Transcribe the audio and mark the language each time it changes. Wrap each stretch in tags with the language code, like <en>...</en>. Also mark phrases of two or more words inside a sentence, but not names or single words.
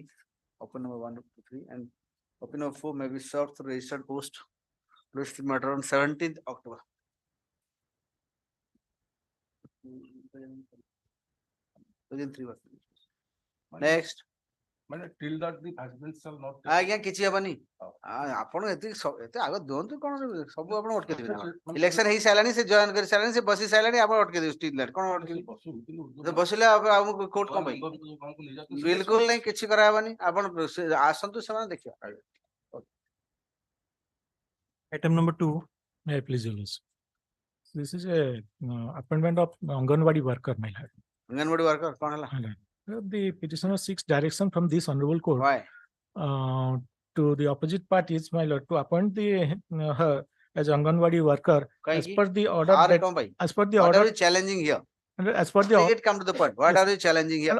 <en>Open number 1, 2, 3, and open number 4 may be served through registered post. Registered matter on 17th October. Within 3 working days. Next. Till that the husband shall not.</en> <or>ଆଜ୍ଞା କିଛି ହେବନି ଆପଣ ଏତେ ଆଗ ଦିଅନ୍ତୁ କଣ ସବୁ ଆପଣ ଅଟକେଇ ଦେବେ ଇଲେକ୍ସନ ହେଇ ସାରିଲାଣି ସେ ଜଏନ କରି ସାରିଲାଣି ସେ ବସି ସାରିଲାଣି ଆପଣ ଅଟକେଇ ଦେବେ</or> <en>still light</en> <or>କଣ ଅଟକେଇ ବସିଲେ ଆମକୁ କୋର୍ଟ କଣ ପାଇଁ ବିଲକୁଲ ନାହିଁ କିଛି କରାହେବନି ଆପଣ ଆସନ୍ତୁ ସେମାନେ ଦେଖିବା</or> <en>Item number 2, may I please use? This is a appointment of Anganwadi worker, my lord.</en> <or>ଅଙ୍ଗନବାଡି ୱାର୍କର କଣ ହେଲା</or> <en>The petitioner seeks direction from this honorable court Why? To the opposite parties, my lord, to appoint her as Anganwadi worker as per the order that, as per the What order are you challenging here? as per the Make it come to the point. What are you challenging here?</en>